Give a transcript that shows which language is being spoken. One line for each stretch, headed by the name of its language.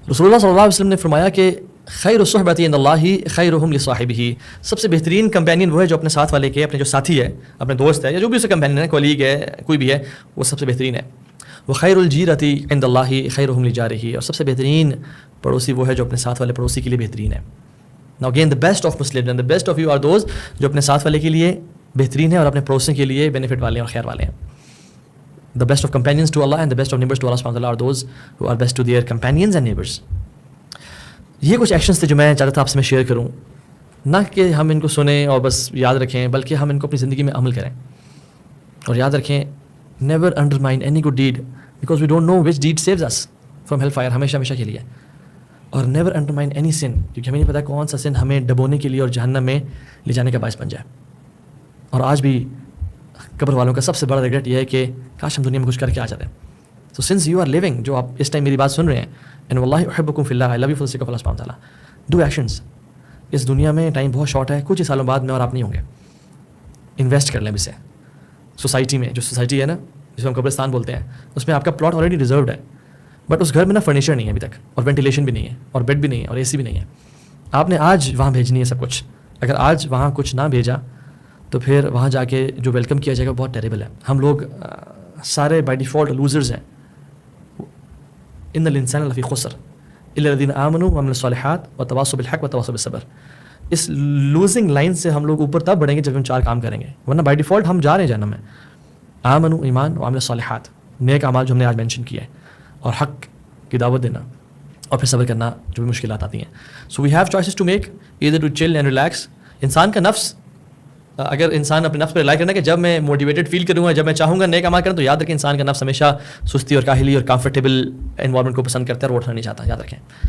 Urdu: رسول اللہ صلی اللہ علیہ وسلم نے فرمایا کہ
Arabic: خیر الصحبۃ عند اللہ خیرہم لصاحبہ،
Urdu: سب سے بہترین کمپینین وہ ہے جو اپنے ساتھ والے کے، اپنے جو ساتھی ہے، اپنے دوست ہے یا جو بھی اسے کمپینین ہے، کولیگ ہے، کوئی بھی ہے، وہ سب سے بہترین ہے.
Arabic: وخیر الجیرۃ عند اللہ خیرہم لجارہ،
Urdu: اور سب سے بہترین پڑوسی وہ ہے جو اپنے ساتھ والے پڑوسی کے لیے بہترین ہے.
English: Now again the best of Muslims and the best of you are those
Urdu: جو اپنے ساتھ والے کے لیے بہترین ہیں اور اپنے پڑوسی کے لیے بینیفٹ والے ہیں اور خیر والے ہیں.
English: The best of companions to Allah and the best of neighbors to Allah subhanahu wa ta'ala are those who are best to their companions and neighbors.
Urdu: یہ کچھ ایکشنز تھے جو میں چاہتا تھا آپ سے میں شیئر کروں، نہ کہ ہم ان کو سنیں اور بس یاد رکھیں، بلکہ ہم ان کو اپنی زندگی میں عمل کریں. اور یاد رکھیں
English: never undermine any good deed because we don't know which deed saves us from hellfire،
Urdu: ہمیشہ کے لیے. اور
English: never undermine any sin,
Urdu: کیونکہ ہمیں نہیں پتا کون سا سن ہمیں ڈبونے کے لیے اور جہنم میں لے جانے کا باعث بن جائے. اور آج بھی قبر والوں کا سب سے بڑا ریگریٹ یہ ہے کہ کاش ہم دنیا میں کچھ کر کے آ جاتے ہیں.
English: so since you are living,
Urdu: جو آپ اس ٹائم میری بات سن رہے ہیں،
English: and
Arabic: واللہ احبکم فی اللہ،
English: I love you for the sake of اللہ سبحانہ وتعالیٰ، ڈو ایکشنز.
Urdu: اس دنیا میں ٹائم بہت شارٹ ہے، کچھ ہی سالوں بعد میں اور آپ نہیں ہوں گے. انویسٹ کر لیں اسے. سوسائٹی میں، جو سوسائٹی ہے نا جس کو ہم قبرستان بولتے ہیں، اس میں آپ کا پلاٹ آلریڈی ریزروڈ ہے، بٹ اس گھر میں نا فرنیچر نہیں ہے ابھی تک، اور وینٹیلیشن بھی نہیں ہے، اور بیڈ بھی نہیں ہے، اور اے سی بھی نہیں ہے. آپ نے آج وہاں بھیجنی ہے سب کچھ. اگر آج وہاں کچھ نہ بھیجا تو پھر وہاں جا کے جو ویلکم کیا جائے گا بہت ٹیریبل ہے. ہم لوگ سارے بائی ڈیفالٹ لوزرز ہیں.
Arabic: ان الانسان لفی خسر الا الذین آمنوا وعملوا الصالحات وتواصوا بالحق وتواصوا بالصبر.
Urdu: اس لوزنگ لائن سے ہم لوگ اوپر تب بڑھیں گے جب ہم 4 کام کریں گے، ورنہ بائی ڈیفالٹ ہم جا رہے ہیں جہنم میں. آمنوا ایمان، وعملوا الصالحات نیک اعمال جو ہم نے آج مینشن کیا ہے، اور حق کی دعوت دینا، اور پھر صبر کرنا جو بھی مشکلات آتی ہیں.
English: So we have choices to make, either to chill and relax.
Urdu: انسان کا نفس، اگر انسان اپنے نفس پہ ریلائی کرنا کہ جب میں موٹیویٹڈ فیل کروں گا، جب میں چاہوں گا نیک اعمال کروں، تو یاد رکھیں انسان کا نفس ہمیشہ سستی اور کاہلی اور کمفرٹیبل انوائرمنٹ کو پسند کرتا ہے اور اٹھنا نہیں چاہتا، یاد رکھیں.